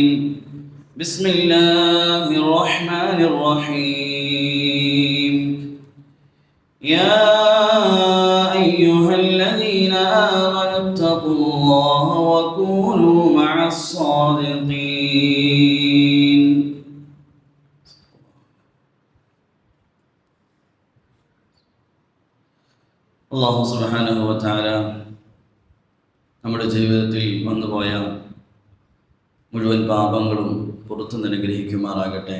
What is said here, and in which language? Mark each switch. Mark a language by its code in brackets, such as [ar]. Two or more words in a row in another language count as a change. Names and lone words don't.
[ar] بسم الله الرحمن الرحيم. يا أيها الذين آمنوا اتقوا الله وكونوا مع الصادقين. الله سبحانه وتعالى [ml] നമ്മുടെ ജീവിതത്തിൽ വന്നുപോയ മുഴുവൻ പാപങ്ങളും പുറത്തു അനുഗ്രഹിക്കുമാറാകട്ടെ.